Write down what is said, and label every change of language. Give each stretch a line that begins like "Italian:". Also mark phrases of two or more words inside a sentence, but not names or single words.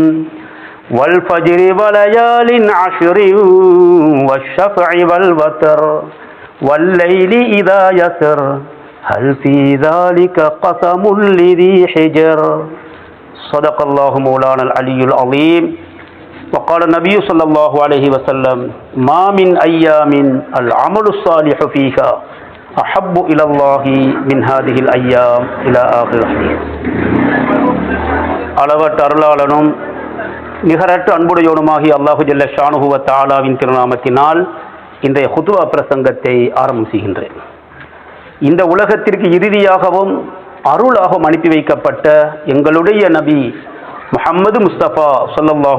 Arabic: والفجر وليال عشر والشفع والوتر والليل إذا يسر هل في ذلك قسم لذي حجر صدق الله مولانا العلي العظيم وقال النبي صلى الله عليه وسلم ما من أيام العمل الصالح فيها أحب إلى الله من هذه الأيام إلى آخر الحديث.
Tamil: அளவற்ற அருளாளனும் நிகரற்ற அன்புடையோனுமாகி
Arabic: الله جل شأنه وتعالى
Tamil: திருநாமத்தினால் இன்றைய குதுபா பிரசங்கத்தை ஆரம்பம் செய்கின்றேன். இந்த உலகத்திற்கு இறுதியாகவும் அருளாகவும் அனுப்பி வைக்கப்பட்ட எங்களுடைய நபி முஹம்மது முஸ்தபா ஸல்லல்லாஹு